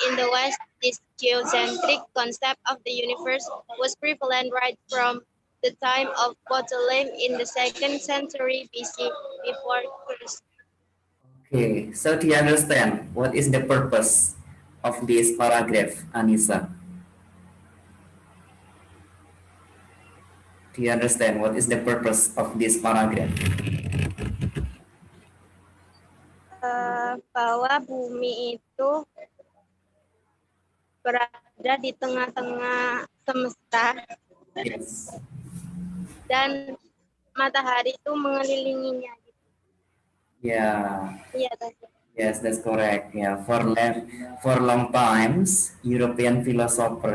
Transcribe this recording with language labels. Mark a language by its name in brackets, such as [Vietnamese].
[English] In the West, this geocentric concept of the universe was prevalent right from the time of Ptolemy in the 2nd century BC before Christ. Okay, so do you understand what is the purpose of this paragraph, Anissa? Do you understand what is the purpose of this paragraph? [Indonesian] Bahwa bumi itu berada di tengah-tengah semesta [English] Yes. [Indonesian] dan matahari itu mengelilinginya. [English] Yeah. [Indonesian] Iya, tadi. [English] Yes, that's correct. Yeah, for long times European philosopher.